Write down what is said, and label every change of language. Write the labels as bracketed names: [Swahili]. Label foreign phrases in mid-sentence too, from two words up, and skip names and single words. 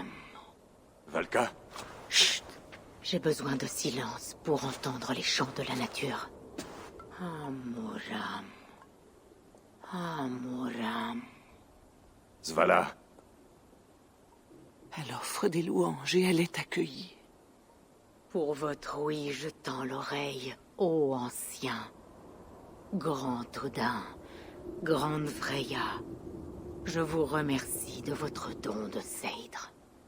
[French] Valka? Chut. J'ai besoin de silence pour entendre les chants de la nature. Amuram. Amuram. Svala. Elle offre des louanges et elle est accueillie. Pour votre ouïe, je tends l'oreille, ô ancien. Grand Odin, grande Freya, je vous remercie de votre don de Seidr.